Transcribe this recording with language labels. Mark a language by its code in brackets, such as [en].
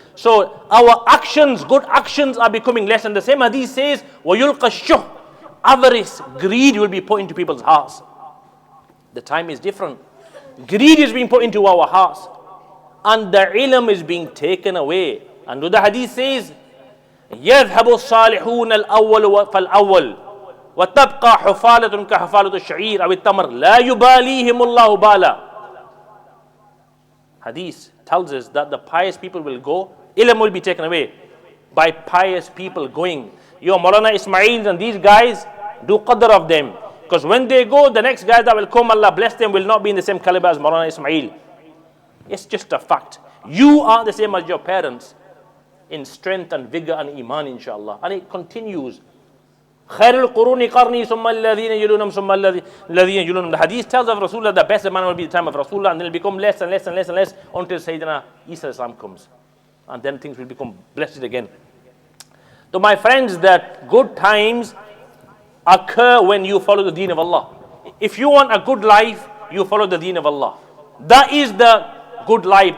[en] So our actions, good actions are becoming less. And the same hadith says, [ar] وَيُلْقَ الشُّحْ, [en] avarice, greed will be put into people's hearts. The time is different. Greed is being put into our hearts. And the ilm is being taken away. And the hadith says, [ar] يَذْهَبُ الصَّالِحُونَ الْأَوَّلُ فَالْأَوَّلُ وَتَبْقَى حُفَالَةٌ كَحُفَالَةُ الشَّعِيرِ أَوِ التَّمْرِ لَا يُبَالِيهِمُ اللَّهُ بَالًا. [en] Hadith tells us that the pious people will go, ilm will be taken away by pious people going. Your Maulana Ismails and these guys, Do qadr of them. Because when they go, the next guys that will come, Allah bless them, will not be in the same caliber as Maulana Ismail. It's just a fact. You are the same as your parents in strength and vigor and iman, inshallah. And it continues. [ar] خير القرون قرني ثم الذين يلونهم ثم الذين يلونهم. [en] The hadith tells of Rasulullah the best man will be the time of Rasulullah, and then it will become less and less and less and less until Sayyidina Isa Islam comes. And then things will become blessed again. So my friends, that good times occur when you follow the deen of Allah. If you want a good life, you follow the deen of Allah. That is the good life.